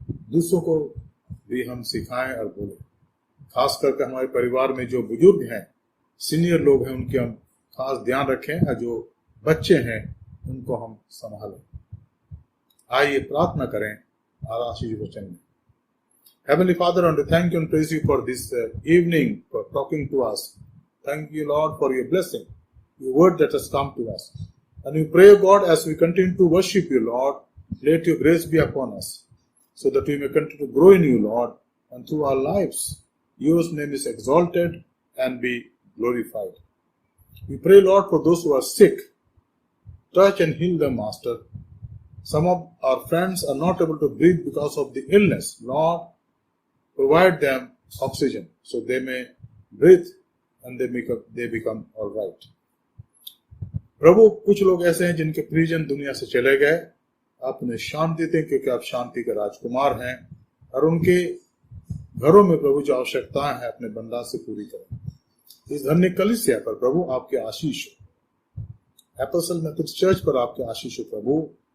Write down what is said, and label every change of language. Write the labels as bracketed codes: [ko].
[hi] दूसरों को भी हम सिखाएं और बोलें, खास करके हमारे परिवार में जो बुजुर्ग हैं, सीनियर लोग हैं, उनके हम खास ध्यान रखें, और जो बच्चे हैं उनको हम संभालें। आइए प्रार्थना करें और आशीष वचन में। [en] Heavenly Father, I want to thank you and praise you for this evening, for talking to us. Thank you, Lord, for your blessing, your word that has come to us. And we pray, God, as we continue to worship you, Lord, let your grace be upon us, so that we may continue to grow in you, Lord, and through our lives, your name is exalted and be glorified. We pray, Lord, for those who are sick, touch and heal them, Master. Some of our friends are not able to breathe because of the illness. Lord, provide them oxygen so they may breathe and they become all right. [hi] प्रभु, कुछ लोग ऐसे हैं जिनके परिजन दुनिया से चले गए, आप उन्हें शांति दें, क्योंकि आप शांति के राजकुमार हैं, और उनके घरों में प्रभु जो आवश्यकताएं हैं अपने बंदा से पूरी करें। इस धन्य कलीसिया पर प्रभु आपके आशीष हो, एपोस्टल मेथोडिस्ट चर्च पर आपके आशीष हो प्रभु।